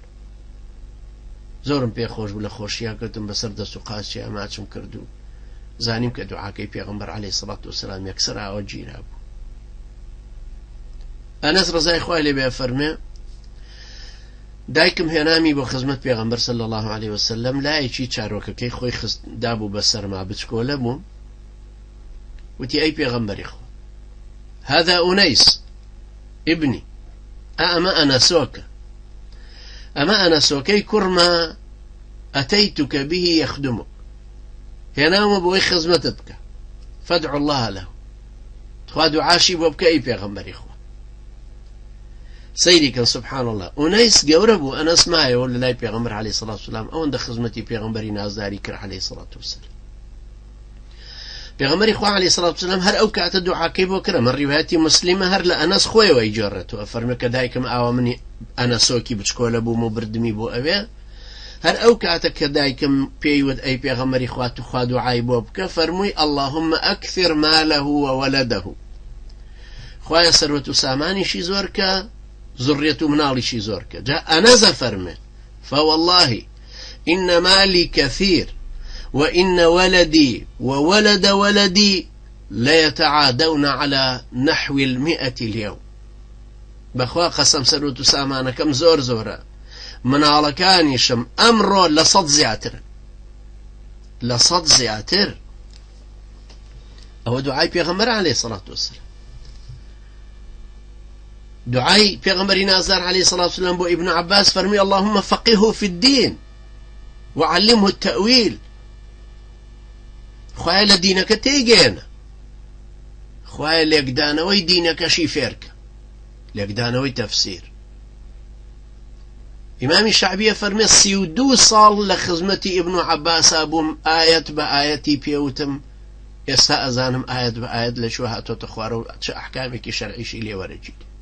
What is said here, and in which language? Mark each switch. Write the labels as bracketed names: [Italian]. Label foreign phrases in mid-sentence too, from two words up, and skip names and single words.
[Central Kurdish] زۆرم پێخۆش بوو لە خۆشییا کەوتم بەسەر دەست و قاچی ئەماچم کرد و زانیم کە دوعاکەی پێغەمبەر [Arabic] عەلەیهی سەڵات وەسەلام [Central Kurdish] یەکسەر ئاوە گیرا بوو. ئەنەس ڕەزای خوای لێبێ فەرمێ دایکم هێنامی بۆ خزمەت پێغەمبەر [Arabic] صلی الله علیه وسلم [Central Kurdish] لایەکی چارۆکەکەی خۆی دابوو بە سەرما بچکۆلە بوو. وتی ئەی پێغەمبەری خوا [Arabic] هذا أنيس ابني [Central Kurdish] ئەمە ئەنەسۆکە، ئەمە ئەنەسۆکەی کوڕمە [Arabic] ئەتەیتوکە به يخدمك، [Central Kurdish] هێنامە بۆی خزمەتت بکە [Arabic] فادع الله له، [Central Kurdish] خوا دوعاشی بۆ بکە ئەی پێغەمبەری خوا. سەیری کەن [Arabic] سبحان الله. [Central Kurdish] ئونەیس گەورە بوو ئەنەس مایەوە لە لای پێغەمبەر [Arabic] عەلەیهی سەڵات وسەلام [Central Kurdish] ئەوەندە خزمەتی پێغەمبەری نازداری کرد [Arabic] عەلەیهی سەڵات وسەلام. [Central Kurdish] پێغەمبەری خوا [Arabic] عەلەیهی سەڵات وسەلام [Central Kurdish] هەر ئەو کاتە دوعاکەی بۆ کرد. من ڕیواەتی مسلیمە هەر لە ئەنەس خۆیەوەی جێڕێتەوە فەرمێ کە دایکم ئاوا منی ئەنەسۆکی بچکۆلە بووم و بردمی بۆ ئەوێ. هەر ئەو کاتە کە دایکم پێیوت ئەی پێغەمبەری خوا تو خوا دوعای بۆ بکە فەرمووی [Arabic] اللهم ئەکثر ماله وولده، [Central Kurdish] خوایە سەروەت و سامانیشی زۆر کە زڕێت و مناڵیشی زۆر کە. جا ئەنەزە فەرمێ [Arabic] فوالله إن مالي كثير وإن ولدي وولد ولدي ليتعادون على نحو 100 اليوم. [Central Kurdish] بەخوا قەسەم سەروەت و سامانەکەم زۆر زۆرە، مناڵەکانیشم ئەمڕۆ لە 100 زیاترن، لە 100 زیاتر. ئەوە دوعای پێغەمبەر [Arabic] عەلەیهی سەڵات وسەلام. [Central Kurdish] دعای پێغەمبەری نازدار [Arabic] عەلەیهی سەڵات وسەلام [Central Kurdish] بۆ ئیبن عەباس فەرمی [Arabic] اللهم فقهه في الدين وعلمه التأويل، [Central Kurdish] خوایە لە دینەکە تێیگەێنە، خوایە لێکدانەوەی دینەکەشی فێرکە، لێکدانەوەی تەفسیر. ئیمامی شەعبیە فەرمێ 32 ساڵ لە خزمەتی ئیبن عەباسا بووم ئایەت بە ئایەتی پێوتم ئێستا ئەزانم ئایەت بە ئایەت لە شوێ هاتۆتە خوارە و چه ئەحکامێکی شەرعیشی لێوەرەگیت.